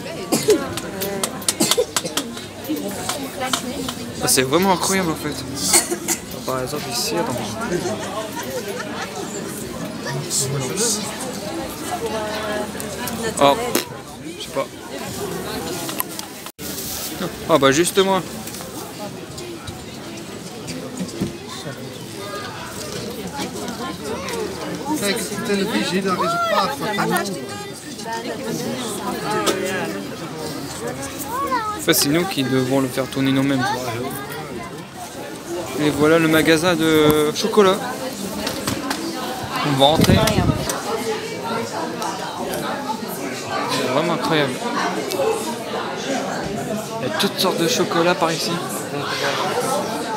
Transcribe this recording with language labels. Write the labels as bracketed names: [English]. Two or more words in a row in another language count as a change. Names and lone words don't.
[French] Ah, c'est vraiment incroyable en fait. Par exemple ici, attends. Oh, je sais pas. Ah bah justement. [Dutch] Kijk, op televisie, daar is een paard van kanon. [French] En fait, c'est nous qui devons le faire tourner nous-mêmes. Et voilà le magasin de chocolat. On va rentrer. C'est vraiment incroyable. Il y a toutes sortes de chocolats par ici.